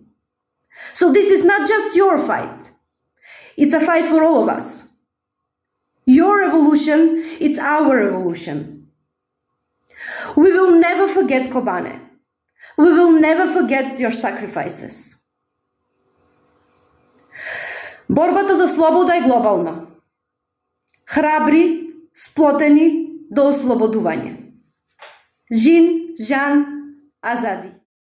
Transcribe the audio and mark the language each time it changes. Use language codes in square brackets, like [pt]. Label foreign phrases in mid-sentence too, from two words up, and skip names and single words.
[en] So this is not just your fight. It's a fight for all of us. Your revolution, it's our revolution. We will never forget Kobane. We will never forget your sacrifices. [mk] Борбата за слобода е глобална. Храбри, сплотени до ослободување. [ku] Jin, Jiyan, Azadî.